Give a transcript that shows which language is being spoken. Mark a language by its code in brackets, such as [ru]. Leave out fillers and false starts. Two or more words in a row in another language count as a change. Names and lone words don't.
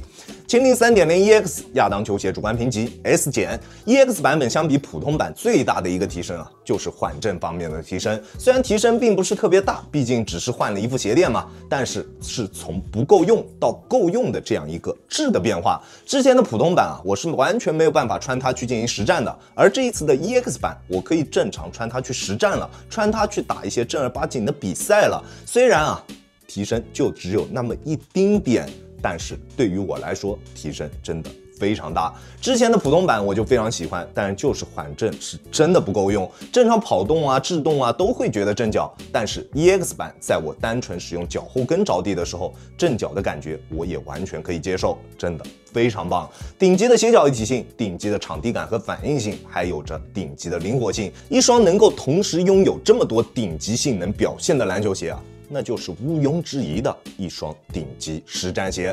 [zh] 蜻蜓 3.0 EX 亞當球鞋主觀評級 S 減。EX 版本相比普通版最大的一個提升啊，就是緩震方面的提升。雖然提升並不是特別大，畢竟只是換了一副鞋墊嘛，但是是從不夠用到夠用的這樣一個質的變化。之前的普通版啊，我是完全沒有辦法穿它去進行實戰的，而這一次的 EX 版，我可以正常穿它去實戰了，穿它去打一些正兒八經的比賽了。虽然啊，提升就只有那麼一丁點，但是对于我來說，提升真的非常大。之前的普通版我就非常喜歡，但是就是緩震是真的不夠用，正常跑動啊、制動啊都會覺得震腳。但是 EX 版在我單純使用腳後跟着地的時候，震腳的感覺我也完全可以接受，真的非常棒。頂級的鞋腳一體性、頂級的場地感和反應性，還有着頂級的靈活性，一雙能夠同時擁有這麼多頂級性能表現的籃球鞋啊，那就是毋庸置疑的一雙頂級實戰鞋。